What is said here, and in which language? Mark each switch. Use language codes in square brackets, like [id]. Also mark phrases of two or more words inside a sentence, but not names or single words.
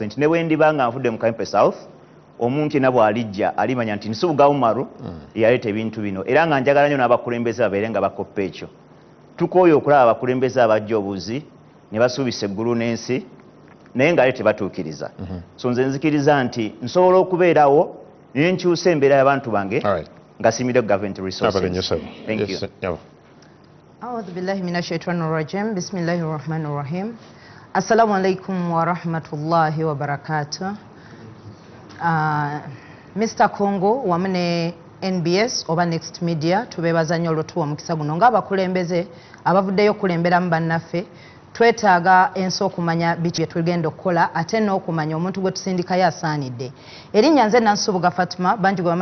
[lg] nti ne wendiba nga nfudde mu Kawempe South omuntu yena bw'alijja alimanya nti Nsubuga Umaru yaleeta ebintu bino era nga njagala nnyo n'abakulembeze babeere nga bakoppa ekyo tukooye okulaba abakulembeze abajja obuzi ne basuubisa eggulu n'ensi naye nga tebatuukiriza so nze nzikiriza nti nsobola okubeerawo naye nkyusa embeera y'abantu bange nga simire [en] government resources. Thank you. [ar] أعوذ بالله من الشيطان الرجيم بسم الله الرحمن الرحيم السلام عليكم ورحمة الله وبركاته Mr. [lg] Congo wamene NBS oba Next Media tubebaza nnyo olwotuwa omukisa guno ng'abakulembeze abavuddeyo okulemberamu bannaffe twetaaga ensi okumanya biki bye tugenda okukola ate n'okumanya omuntu gwe tusindikayo asaanidde erinnya nze Nansubuga Fatima bangi gwe